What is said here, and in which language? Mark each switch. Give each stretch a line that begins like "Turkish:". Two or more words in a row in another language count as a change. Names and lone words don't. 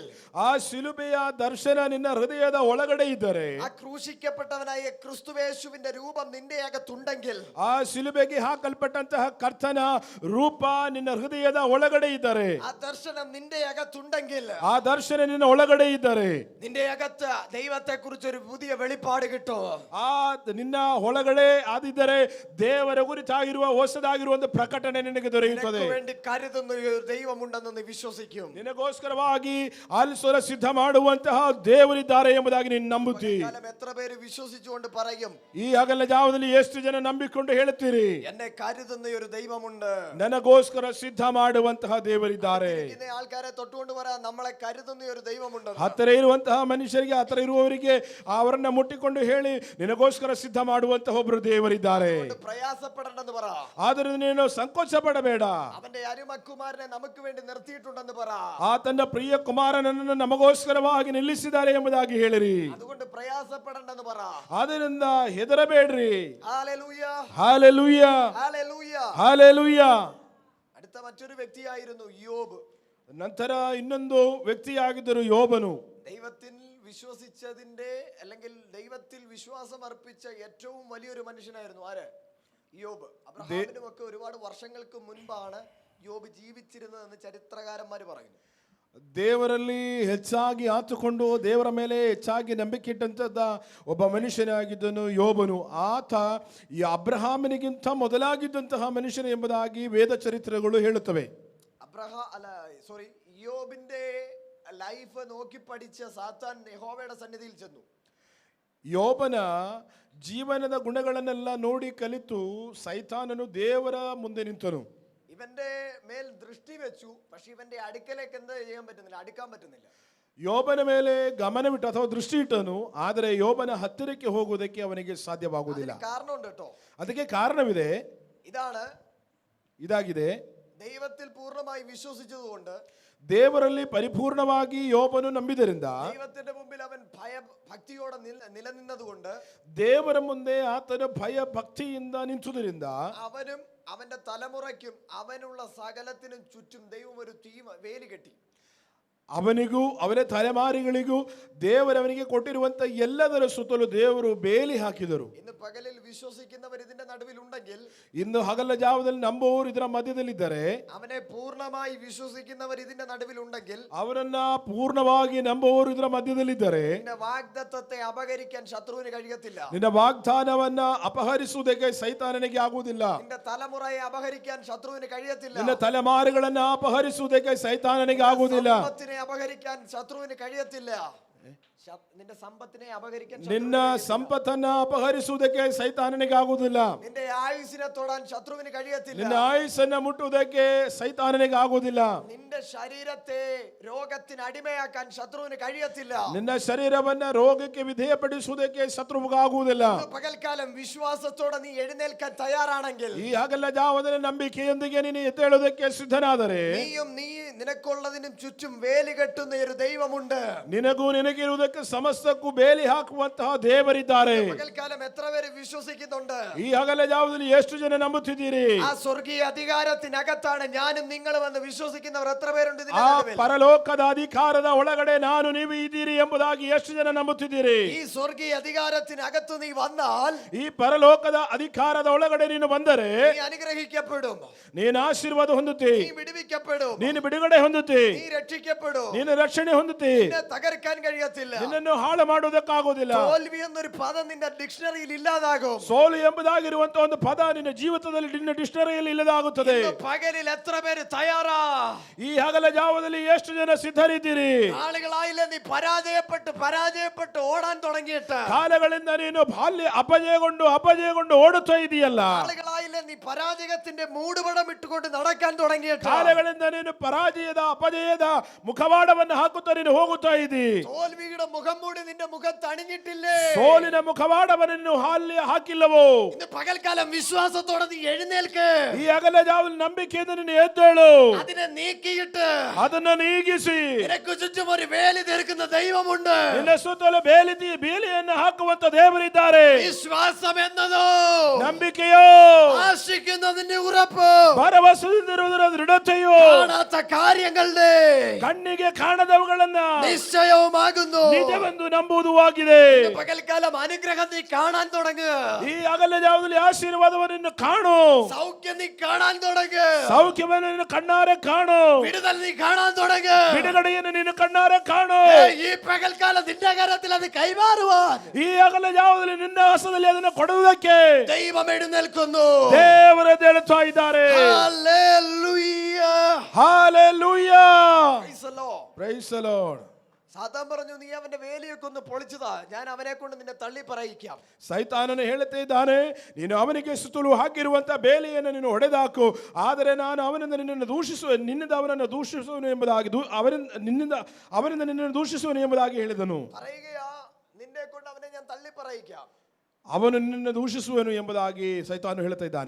Kannada: ಆ ಶಿಲುಬೆಯ ದರ್ಶನ ನಿನ್ನ ಹೃದಯದ ಒಳಗಡೆ ಇದ್ದರೆ,
Malayalam: ആ ക്രൂശിക്കപ്പെട്ടവനായ ക്രിസ്തുവേശുവിന്റെ രൂപം നിന്റെ അകത്തുണ്ടെങ്കിൽ,
Kannada: ಆ ಶಿಲುಬೆಗೆ ಹಾಕಲ್ಪಟ್ಟಂತಹ ಕರ್ತನ ರೂಪ ನಿನ್ನ ಹೃದಯದ ಒಳಗಡೆ ಇದ್ದರೆ,
Malayalam: ആ ദർശനം നിന്റെ അകത്തുണ്ടെങ്കിൽ,
Kannada: ಆ ದರ್ಶನ ನಿನ್ನ ಒಳಗಡೆ ಇದ್ದರೆ,
Malayalam: നിന്റെ അകത്ത് ദൈവത്തെ കുറിച്ച് ഒരു പുതിയ വെളിപ്പാട് കിട്ടും.
Kannada: ಆ ನಿನ್ನ ಒಳಗಡೆ ಆದಿದ್ದರೆ ದೇವರ ಕುರಿತಾಗಿರುವ ಹೊಸದಾಗಿರುವ ಒಂದು ಪ್ರಕಟಣೆ ನಿನಗೆ ದೊರೆಯುತ್ತದೆ.
Malayalam: നിനക്ക് വേണ്ടി കരുതുന്ന ഒരു ദൈവമുണ്ടെന്ന് നീ വിശ്വസിക്കും.
Kannada: ನಿನಗೋಸ್ಕರವಾಗಿ ಆಲಿಸುವ ಸಿದ್ಧ ಮಾಡುವಂತಹ ದೇವರಿದ್ದಾರೆ ಎಂಬುದಾಗಿ ನೀನು ನಂಬುತ್ತಿ.
Malayalam: കാലം എത്ര പേര് വിശ്വസിച്ചുകൊണ്ട് പറയും,
Kannada: ಈ ಹಗಲ ಜಾವದಲ್ಲಿ ಎಷ್ಟು ಜನ ನಂಬಿಕೊಂಡು ಹೇಳುತ್ತೀರಿ,
Malayalam: എന്നെ കരുതുന്ന ഒരു ദൈവമുണ്ട്.
Kannada: ನನಗೋಸ್ಕರ ಸಿದ್ಧ ಮಾಡುವಂತಹ ದೇವರಿದ್ದಾರೆ.
Malayalam: ഇരിക്കുന്ന ആൾക്കാരെ തൊട്ടുകൊണ്ട് പറ, നമ്മളെ കരുതുന്ന ഒരു ദൈവമുണ്ട്.
Kannada: ಹತ್ತಿರ ಇರುವಂತಹ ಮನುಷ್ಯರಿಗೆ, ಹತ್ತಿರ ಇರುವವರಿಗೆ ಅವರನ್ನ ಮುಟ್ಟಿಕೊಂಡು ಹೇಳಿ, ನಿನಗೋಸ್ಕರ ಸಿದ್ಧ ಮಾಡುವಂತಹ ಒಬ್ಬರು ದೇವರಿದ್ದಾರೆ.
Malayalam: പ്രയാസപ്പെടേണ്ടെന്ന് പറ.
Kannada: ಆದ್ದರಿಂದ ನೀನು ಸಂಕೋಚ ಪಡಬೇಡ.
Malayalam: അവന്റെ അരുമകുമാരനെ നമുക്ക് വേണ്ടി നിർത്തിയിട്ടുണ്ടെന്ന് പറ.
Kannada: ಆ ತನ್ನ ಪ್ರಿಯ ಕುಮಾರನನ್ನು ನಮಗೋಸ್ಕರವಾಗಿ ನಿಲ್ಲಿಸಿದ್ದಾರೆ ಎಂಬುದಾಗಿ ಹೇಳಿರಿ.
Malayalam: അതുകൊണ്ട് പ്രയാസപ്പെടേണ്ടെന്ന് പറ.
Kannada: ಆದ್ದರಿಂದ ಹೆದರಬೇಡ್ರಿ.
Malayalam: ഹല്ലേലൂയ,
Kannada: ಹಾಲೆಲೂಯ,
Malayalam: ഹല്ലേലൂയ.
Kannada: ಹಾಲೆಲೂಯ.
Malayalam: അടുത്ത മറ്റൊരു വ്യക്തിയായിരുന്നു യോബ്.
Kannada: ನಂತರ ಇನ್ನೊಂದು ವ್ಯಕ್ತಿಯಾಗಿದ್ದರು ಯೋಬನು.
Malayalam: ദൈവത്തിൽ വിശ്വസിച്ചതിന്റെ അല്ലെങ്കിൽ ദൈവത്തിൽ വിശ്വാസം അർപ്പിച്ച ഏറ്റവും വലിയൊരു മനുഷ്യനായിരുന്നു ആര്? യോബ്. അബ്രഹാമിനും ഒക്കെ ഒരുപാട് വർഷങ്ങൾക്ക് മുൻപാണ് യോബ് ജീവിച്ചിരുന്നതെന്ന് ചരിത്രകാരന്മാർ പറയുന്നു.
Kannada: ದೇವರಲ್ಲಿ ಹೆಚ್ಚಾಗಿ ಆತುಕೊಂಡು ದೇವರ ಮೇಲೆ ಹೆಚ್ಚಾಗಿ ನಂಬಿಕೆ ಇಟ್ಟಂತದ್ದ ಒಬ್ಬ ಮನುಷ್ಯನಾಗಿದ್ದನು ಯೋಬನು. ಆತ ಈ ಅಬ್ರಹಾಮನಿಗಿಂತ ಮೊದಲಾಗಿದ್ದಂತಹ ಮನುಷ್ಯನು ಎಂಬುದಾಗಿ ವೇದ ಚರಿತ್ರೆಗಳು ಹೇಳುತ್ತವೆ.
Malayalam: യോബിന്റെ ലൈഫ് നോക്കി പഠിച്ച സാത്താൻ യഹോവയുടെ സന്നിധിയിൽ ചെന്നു.
Kannada: ಯೋಬನ ಜೀವನದ ಗುಣಗಳನ್ನೆಲ್ಲ ನೋಡಿ ಕಲಿತು ಸೈತಾನನು ದೇವರ ಮುಂದೆ ನಿಂತನು.
Malayalam: ഇവന്റെ മേൽ ദൃഷ്ടി വെച്ചു, പക്ഷെ ഇവന്റെ അടുക്കലേക്ക് എന്താ ചെയ്യാൻ പറ്റുന്നില്ല, അടുക്കാൻ പറ്റുന്നില്ല.
Kannada: ಯೋಬನ ಮೇಲೆ ಗಮನವಿಟ್ಟು ಅಥವಾ ದೃಷ್ಟಿ ಇಟ್ಟನು, ಆದರೆ ಯೋಬನ ಹತ್ತಿರಕ್ಕೆ ಹೋಗುವುದಕ್ಕೆ ಅವನಿಗೆ ಸಾಧ್ಯವಾಗುವುದಿಲ್ಲ.
Malayalam: കാരണമുണ്ട് കേട്ടോ.
Kannada: ಅದಕ್ಕೆ ಕಾರಣವಿದೆ. ಇದಾಗಿದೆ.
Malayalam: ദൈവത്തിൽ പൂർണ്ണമായി വിശ്വസിച്ചതുകൊണ്ട്,
Kannada: ದೇವರಲ್ಲಿ ಪರಿಪೂರ್ಣವಾಗಿ ಯೋಬನು ನಂಬಿದರಿಂದ,
Malayalam: ദൈവത്തിന്റെ മുമ്പിൽ അവൻ ഭയഭക്തിയോടെ നിലനിന്നതുകൊണ്ട്,
Kannada: ದೇವರ ಮುಂದೆ ಆತನ ಭಯ ಭಕ್ತಿಯಿಂದ ನಿಂತುದರಿಂದ,
Malayalam: അവനും അവന്റെ തലമുറയ്ക്കും അവനുള്ള സകലത്തിനും ചുറ്റും ദൈവം ഒരു വേലി കെട്ടി.
Kannada: ಅವನಿಗೂ ಅವನ ತಲೆಮಾರಿಗಳಿಗೂ ದೇವರವನಿಗೆ ಕೊಟ್ಟಿರುವಂತ ಎಲ್ಲದರ ಸುತ್ತಲೂ ದೇವರು ಬೇಲಿ ಹಾಕಿದರು.
Malayalam: ഇന്ന് പകലിൽ വിശ്വസിക്കുന്നവർ ഇതിന്റെ നടുവിലുണ്ടെങ്കിൽ,
Kannada: ಇನ್ನು ಹಗಲ ಜಾವದಲ್ಲಿ ನಂಬುವವರು ಇದರ ಮಧ್ಯದಲ್ಲಿದ್ದರೆ,
Malayalam: അവനെ പൂർണ്ണമായി വിശ്വസിക്കുന്നവർ ഇതിന്റെ നടുവിലുണ്ടെങ്കിൽ,
Kannada: ಅವರನ್ನ ಪೂರ್ಣವಾಗಿ ನಂಬುವವರು ಇದರ ಮಧ್ಯದಲ್ಲಿದ್ದರೆ,
Malayalam: നിന്റെ വാഗ്ദത്തത്തെ അപഹരിക്കാൻ ശത്രുവിന് കഴിയത്തില്ല.
Kannada: ನಿನ್ನ ವಾಗ್ದಾನವನ್ನ ಅಪಹರಿಸುವುದಕ್ಕೆ ಸೈತಾನನಿಗೆ ಆಗುವುದಿಲ್ಲ.
Malayalam: നിന്റെ തലമുറയെ അപഹരിക്കാൻ ശത്രുവിന് കഴിയത്തില്ല.
Kannada: ನಿನ್ನ ತಲೆಮಾರುಗಳನ್ನ ಅಪಹರಿಸುವುದಕ್ಕೆ ಸೈತಾನನಿಗೆ ಆಗುವುದಿಲ್ಲ.
Malayalam: അപഹരിക്കാൻ ശത്രുവിന് കഴിയത്തില്ല. നിന്റെ സമ്പത്തിനെ അപഹരിക്കാൻ,
Kannada: ನಿನ್ನ ಸಂಪತ್ತನ್ನ ಅಪಹರಿಸುವುದಕ್ಕೆ ಸೈತಾನನಿಗೆ ಆಗುವುದಿಲ್ಲ.
Malayalam: നിന്റെ ആയുസ്സിനെ തൊടാൻ ശത്രുവിന് കഴിയത്തില്ല.
Kannada: ನಿನ್ನ ಆಯುಸ್ಸನ್ನ ಮುಟ್ಟುವುದಕ್ಕೆ ಸೈತಾನನಿಗೆ ಆಗುವುದಿಲ್ಲ.
Malayalam: നിന്റെ ശരീരത്തെ രോഗത്തിന് അടിമയാക്കാൻ ശത്രുവിന് കഴിയത്തില്ല.
Kannada: ನಿನ್ನ ಶರೀರವನ್ನ ರೋಗಕ್ಕೆ ವಿಧೇಯಪಡಿಸುವುದಕ್ಕೆ ಶತ್ರುವಿಗೆ ಆಗುವುದಿಲ್ಲ.
Malayalam: പകൽക്കാലം വിശ്വാസത്തോടെ നീ എഴുന്നേൽക്കാൻ തയ്യാറാണെങ്കിൽ,
Kannada: ಈ ಹಗಲ ಜಾವದಲ್ಲಿ ನಂಬಿಕೆಯೊಂದಿಗೆ ನೀನು ಎದ್ದೇಳುವುದಕ್ಕೆ ಸಿದ್ಧನಾದರೆ,
Malayalam: നീയും നിനക്കുള്ളതിനും ചുറ്റും വേലി കെട്ടുന്ന ഒരു ദൈവമുണ്ട്.
Kannada: ನಿನಗೂ ನಿನಗಿರುವುದಕ್ಕೆ ಸಮಸ್ತಕ್ಕೂ ಬೇಲಿ ಹಾಕುವಂತಹ ದೇವರಿದ್ದಾರೆ.
Malayalam: പകൽക്കാലം എത്ര പേര് വിശ്വസിക്കുന്നുണ്ട്?
Kannada: ಈ ಹಗಲ ಜಾವದಲ್ಲಿ ಎಷ್ಟು ಜನ ನಂಬುತ್ತಿದ್ದೀರಿ?
Malayalam: ആ സ്വർഗീയ അധികാരത്തിനകത്താണ് ഞാനും നിങ്ങളും എന്ന് വിശ്വസിക്കുന്നവർ എത്ര പേരുണ്ട്?
Kannada: ಆ ಪರಲೋಕದ ಅಧಿಕಾರದ ಒಳಗಡೆ ನಾನು ನೀವು ಇದ್ದೀರಿ ಎಂಬುದಾಗಿ ಎಷ್ಟು ಜನ ನಂಬುತ್ತಿದ್ದೀರಿ?
Malayalam: ഈ സ്വർഗീയ അധികാരത്തിനകത്ത് നീ വന്നാൽ,
Kannada: ಈ ಪರಲೋಕದ ಅಧಿಕಾರದ ಒಳಗಡೆ ನೀನು ಬಂದರೆ
Malayalam: നീ അനുഗ്രഹിക്കപ്പെടും,
Kannada: ನೀನು ಆಶೀರ್ವಾದ ಹೊಂದುತ್ತಿ,
Malayalam: നീ വിടുവിക്കപ്പെടും,
Kannada: ನೀನು ಬಿಡುಗಡೆ ಹೊಂದುತ್ತಿ,
Malayalam: നീ രക്ഷിക്കപ്പെടും,
Kannada: ನೀನು ರಕ್ಷಣೆ ಹೊಂದುತ್ತಿ.
Malayalam: നിന്നെ തകർക്കാൻ കഴിയത്തില്ല.
Kannada: ನಿನ್ನನ್ನು ಹಾಳು ಮಾಡುವುದಕ್ಕಾಗುವುದಿಲ್ಲ.
Malayalam: തോൽവി എന്നൊരു പദം നിന്റെ ഡിക്ഷണറിയിൽ ഇല്ലാതാകും.
Kannada: ಸೋಲು ಎಂಬುದಾಗಿರುವಂತಹ ಒಂದು ಪದ ನಿನ್ನ ಜೀವಿತದಲ್ಲಿ ನಿನ್ನ ಡಿಕ್ಷನರಿಯಲ್ಲಿ ಇಲ್ಲದಾಗುತ್ತದೆ.
Malayalam: പകലിൽ എത്ര പേര് തയ്യാറാ?
Kannada: ಈ ಹಗಲ ಜಾವದಲ್ಲಿ ಎಷ್ಟು ಜನ ಸಿದ್ಧರಿದ್ದೀರಿ?
Malayalam: ആളുകളായില്ലേ നീ പരാജയപ്പെട്ട് ഓടാൻ തുടങ്ങിയിട്ട്?
Kannada: ಕಾಲಗಳಿಂದ ನೀನು ಅಪಜಯಗೊಂಡು ಓಡುತ್ತಾ ಇದೆಯಲ್ಲ.
Malayalam: ആളുകളായില്ലേ നീ പരാജയത്തിന്റെ മൂടുപടം ഇട്ടുകൊണ്ട് നടക്കാൻ തുടങ്ങിയിട്ട്?
Kannada: ಕಾಲಗಳಿಂದ ನೀನು ಅಪಜಯದ ಮುಖವಾಡವನ್ನು ಹಾಕುತ್ತಾ ನೀನು ಹೋಗುತ್ತಾ ಇದ್ದೀ.
Malayalam: തോൽവിയുടെ മുഖം മൂടി നിന്റെ മുഖത്ത് അണിഞ്ഞിട്ടില്ലേ?
Kannada: ಸೋಲಿನ ಮುಖವಾಡವನ್ನು ಹಾಕಿಲ್ಲವೋ?
Malayalam: ഇന്ന് പകൽക്കാലം വിശ്വാസത്തോടെ നീ എഴുന്നേൽക്ക്.
Kannada: ಈ ಹಗಲ ಜಾವದಲ್ಲಿ ನಂಬಿಕೆಯಿಂದ ನೀನು ಎದ್ದೇಳು.
Malayalam: അതിനെ നീക്കിയിട്ട് നീക്കിയിട്ട്
Kannada: ಅದನ್ನ ನೀಗಿಸಿ
Malayalam: നിനക്ക് ചുറ്റും ഒരു വേലി തീർക്കുന്ന ദൈവമുണ്ട്.
Kannada: ನಿನ್ನ ಸುತ್ತಲೂ ಬೇಲಿಯನ್ನು ಹಾಕುವಂತ ದೇವರಿದ್ದಾರೆ.
Malayalam: വിശ്വാസം എന്നതോ
Kannada: ನಂಬಿಕೆಯೋ
Malayalam: ആശിക്കുന്നതിന്റെ ഉറപ്പ്,
Kannada: ಭರವಸೆಯಿರುವುದರ ದೃಢತೆಯೋ
Malayalam: കാണാത്ത കാര്യങ്ങളുടെ
Kannada: ಕಣ್ಣಿಗೆ ಕಾಣದವುಗಳನ್ನ
Malayalam: നിശ്ചയവുമാകുന്നു.
Kannada: ನಿಜವೆಂದು ನಂಬುವುದು ಆಗಿದೆ.
Malayalam: പകൽക്കാലം അനുഗ്രഹം നീ കാണാൻ തുടങ്ങുക.
Kannada: ಈ ಹಗಲ ಜಾವದಲ್ಲಿ ಆಶೀರ್ವಾದವನ್ನು ಕಾಣು.
Malayalam: സൗഖ്യം നീ കാണാൻ തുടങ്ങുക.
Kannada: ಸೌಖ್ಯವನ್ನು ನೀನು ಕಣ್ಣಾರೆ ಕಾಣು.
Malayalam: വിടുതൽ നീ കാണാൻ തുടങ്ങുക.
Kannada: ಬಿಡುಗಡೆಯನ್ನು ನೀನು ಕಣ್ಣಾರೆ ಕಾಣು.
Malayalam: ഈ പകൽക്കാലം നിന്റെ കരത്തിൽ അത് കൈമാറുവാൻ
Kannada: ಈ ಹಗಲ ಜಾವದಲ್ಲಿ ನಿನ್ನ ಹಸ್ತದಲ್ಲಿ ಅದನ್ನು ಕೊಡುವುದಕ್ಕೆ
Malayalam: ദൈവം എഴുന്നേൽക്കുന്നു.
Kannada: ದೇವರು ಎದ್ದೇಳುತ್ತಾ ಇದ್ದಾರೆ.
Malayalam: ഹല്ലേലൂയ.
Kannada: ಹಾಲೆಲೂಯಾ.
English: Praise the Lord. Praise the Lord.
Malayalam: സാത്താൻ പറഞ്ഞു, നീ അവന്റെ വേലിയൊക്കെ ഒന്ന് പൊളിച്ചതാ, ഞാൻ അവനെ കൊണ്ട് നിന്നെ തള്ളി പറയിക്കാം.
Kannada: ಸೈತಾನನು ಹೇಳುತ್ತಾ ಇದ್ದಾನೆ, ನೀನು ಅವನಿಗೆ ಸುತ್ತಲೂ ಹಾಕಿರುವಂತ ಬೇಲಿಯನ್ನು ನೀನು ಹೊಡೆದಾಕು, ಆದರೆ ನಾನು ಅವನಿಂದ ನಿನ್ನನ್ನು ನಿನ್ನಿಂದ ಅವನನ್ನು ದೂಷಿಸುವನು ಎಂಬುದಾಗಿ ಅವನಿಂದ ನಿನ್ನನ್ನು ದೂಷಿಸುವನು ಎಂಬುದಾಗಿ ಹೇಳಿದನು.
Malayalam: പറയുകയാ, നിന്നെ കൊണ്ട് അവനെ ഞാൻ തള്ളി പറയിക്കാം.
Kannada: ಅವನು ನಿನ್ನನ್ನು ದೂಷಿಸುವನು ಎಂಬುದಾಗಿ ಸೈತಾನು ಹೇಳುತ್ತಾ ಇದ್ದಾನೆ.